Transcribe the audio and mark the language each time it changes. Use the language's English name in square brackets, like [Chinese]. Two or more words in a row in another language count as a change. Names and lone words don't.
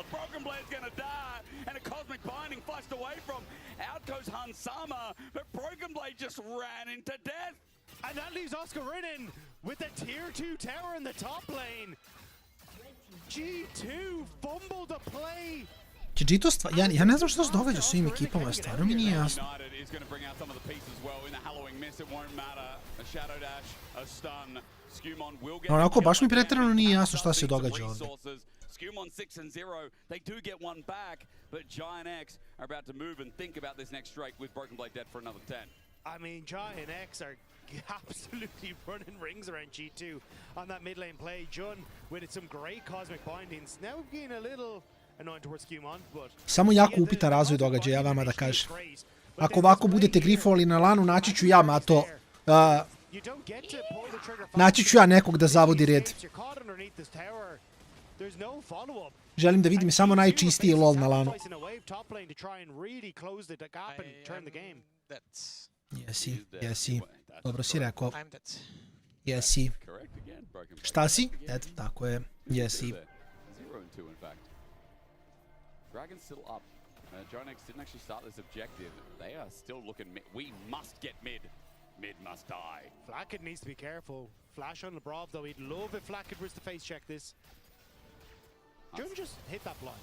[English] Broken Blade's gonna die, and a Cosmic Binding flashed away from. Out goes Hansama, but Broken Blade just ran into death. And that leaves Oscarinin with the tier 2 tower in the top lane. G2 fumbled the play. [Croatian] Ja ne znam što se događa s ovim ekipama, stvarno mi nije jasno. Onako, baš mi pretjerano nije jasno šta se događa ovdje. [English] Skumon 6-0, they do get one back, but Giant X are about to move and think about this next strike with Broken Blade dead for another 10. I mean, Giant X are absolutely running rings around G2 on that mid lane play. Jun with some great Cosmic Bindings, now being a little annoying towards Skumon, but... [Croatian] Samo jako upita razvoj događaja, vama da kažem. Ako ovako budete grifovali na lanu, naći ću ja, Mato. Naći ću ja nekog da zavodi red. Želim da vidim samo najčistiji LOL na lanu. Jesi. Dobro si rekao. Jesi. Šta si? Eto, tako je. Jesi. [English] Dragon's still up. Giant X didn't actually start this objective. They are still looking mid. We must get mid. Mid must die. Flackett needs to be careful. Flash on LeBron, though. He'd love if Flackett was to face check this. Jun just hit that blind.